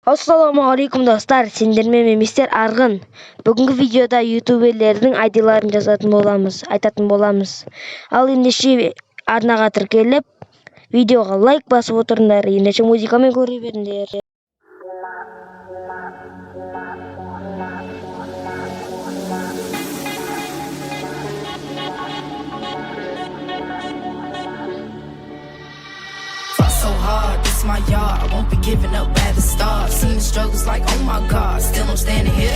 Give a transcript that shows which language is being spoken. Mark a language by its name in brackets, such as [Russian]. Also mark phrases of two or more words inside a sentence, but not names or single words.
[Kazakh] Ассалаумағалейкум достар, сендермен мистер Арғын. Бүгінгі видеода ютуберлердің айдиларын айтатын боламыз. Ал ендеше арнаға тіркеліп, видеоға лайк басып отырыңдар, ендеше музыкамен көре беріңдер. [English] So hard, this my yard. I won't be giving up at the start. Seen the struggles like, oh my God, still I'm standing here.